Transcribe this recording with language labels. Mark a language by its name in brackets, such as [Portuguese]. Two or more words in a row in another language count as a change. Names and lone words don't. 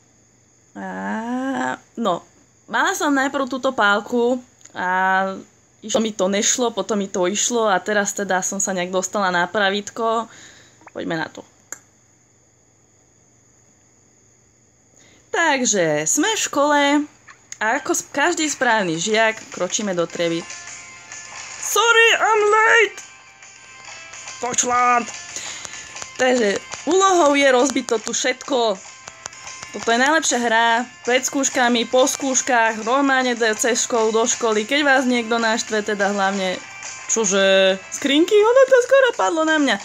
[Slovak] No, mala som najprv túto pálku a mi to nešlo, potom mi to išlo a teraz teda som sa nejak dostala na pravítko. Poďme na to. Takže sme v škole a ako každý správny žiak kročíme do triedy. [English] Sorry, I'm late! [Slovak] Počlant! Takže úlohou je rozbiť to tu všetko. Toto je najlepšia hra, pred skúškami, po skúškach, normálne cez školu, do školy, keď vás niekto naštve, teda hlavne, čože, skrinky, ono to skoro padlo na mňa.